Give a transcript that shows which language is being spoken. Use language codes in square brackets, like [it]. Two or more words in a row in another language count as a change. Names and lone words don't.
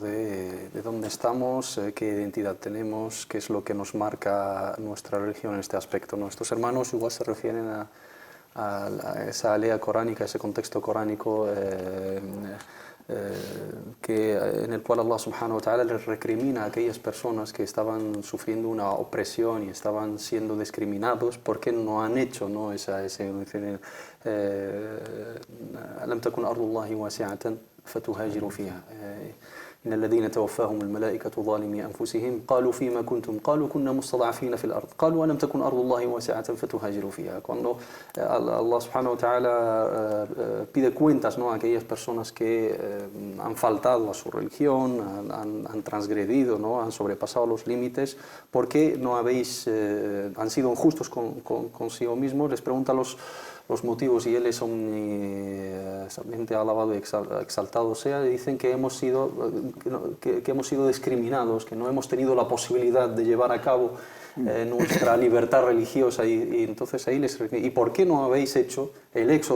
[es] de dónde estamos, qué identidad tenemos, qué es lo que nos marca nuestra religión en este aspecto. Nuestros hermanos igual se refieren a esa alea coránica, ese contexto coránico en el cual Allah [ar] سبحانه وتعالى [es] les recrimina a aquellas personas que estaban sufriendo una opresión y estaban siendo discriminados porque no han hecho, ¿no? [ar] ألم تكن أرض الله واسعة فتهاجروا فيها إن الذين توفاهم الملائكة ظالمي أنفسهم قالوا فيما كنتم قالوا كنا مستضعفين في الأرض قالوا ألم تكن أرض الله واسعة فتهاجروا فيها. [es] Cuando Allah [ar] سبحانه وتعالى [es] pide cuentas, ¿no? a aquellas personas que han faltado a su religión, han transgredido, ¿no? han sobrepasado los límites, ¿por qué no habéis, han sido injustos consigo mismos? Les pregunta los motivos y él es omnisciente, alabado y exaltado sea, y dicen que hemos sido discriminados, que no hemos tenido la posibilidad de llevar a cabo nuestra libertad religiosa y entonces ahí les ¿y por qué no habéis hecho el éxodo?